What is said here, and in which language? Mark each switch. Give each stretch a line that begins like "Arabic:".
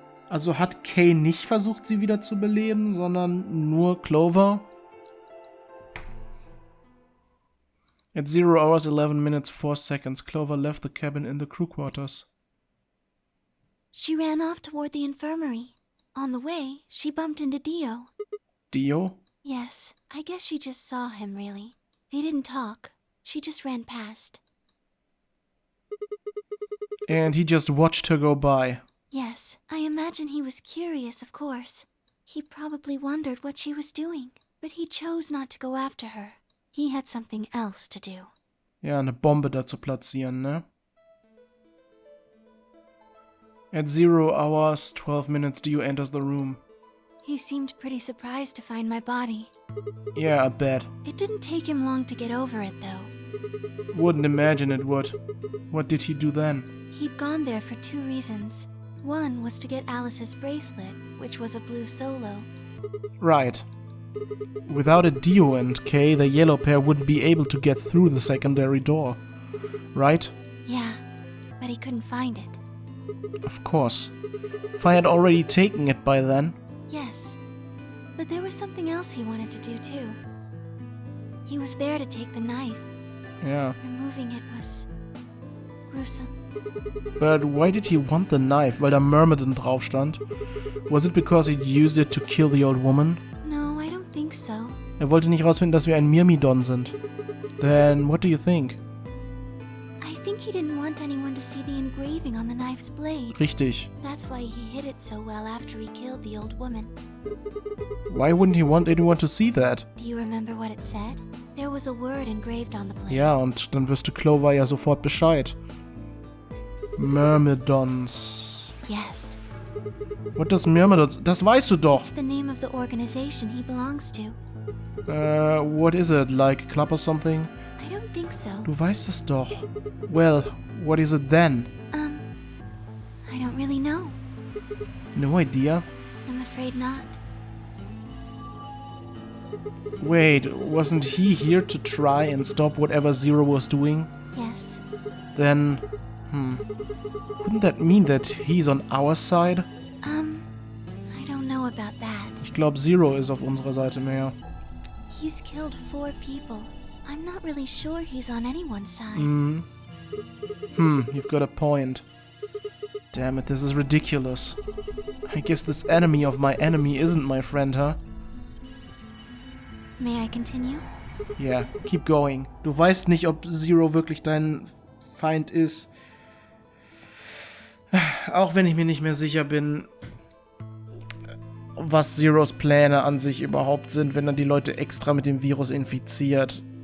German: Also hat Kay nicht versucht, sie wieder zu beleben, sondern nur Clover?
English: At 0 hours 11 minutes 4 seconds, Clover left the cabin in the crew quarters. She ran off toward the infirmary. On the way, she bumped into Dio. Dio? Yes, I guess she just saw him, really. They didn't talk. She just ran past. And he just watched her go by. Yes, I imagine he was curious, of course. He probably wondered what she was doing, but he chose not to go after her. He had something else to do.
German: Ja, eine Bombe da zu platzieren, ne?
English: At 0 hours 12 minutes, Dio enters the room. He seemed pretty surprised to find my body. Yeah, I bet. It didn't take him long to get over it, though. Wouldn't imagine it would. What did he do then? He'd gone there for 2 reasons. One was to get Alice's bracelet, which was a blue solo. Right. Without a Dio and Kay, the yellow pair wouldn't be able to get through the secondary door. Right? Yeah, but he couldn't find it. Of course. If I had already taken it by then. Yes, but there was something else he wanted to do too. He was there to take the knife. Yeah. Removing it was gruesome. But why did he want the knife?
German: Weil da Myrmidon drauf stand?
English: Was it because he'd used it to kill the old woman? No, I don't think so.
German: Er wollte nicht rausfinden, dass wir ein Myrmidon sind.
English: Then what do you think? I think he didn't want anyone to see the engraving on the knife's blade.
German: Richtig.
English: That's why he hid it so well after he killed the old woman. Why wouldn't he want anyone to see that? Do you remember what it said? There was a word engraved on the blade.
German: Ja, und dann wüsste Clover ja sofort Bescheid.
English: Myrmidons. Yes. What does Myrmidons...
German: Das weißt du doch!
English: It's the name of the organization he belongs to. What is it? Like a club or something? I don't think so.
German: Du weißt es doch.
English: Well, what is it then? I don't really know. No idea. I'm afraid not. Wait, wasn't he here to try and stop whatever Zero was doing? Yes. Then... Wouldn't that mean that he's on our side? I don't know about that.
German: Ich glaube, Zero ist auf unserer Seite mehr.
English: He's killed 4 people. I'm not really sure he's on anyone's side. You've got a point. Damn it, this is ridiculous. I guess this enemy of my enemy isn't my friend, huh? May I continue? Yeah, keep going.
German: Du weißt nicht, ob Zero wirklich dein Feind ist. Auch wenn ich mir nicht mehr sicher bin, was Zeros Pläne an sich überhaupt sind, wenn er die Leute extra mit dem Virus infiziert.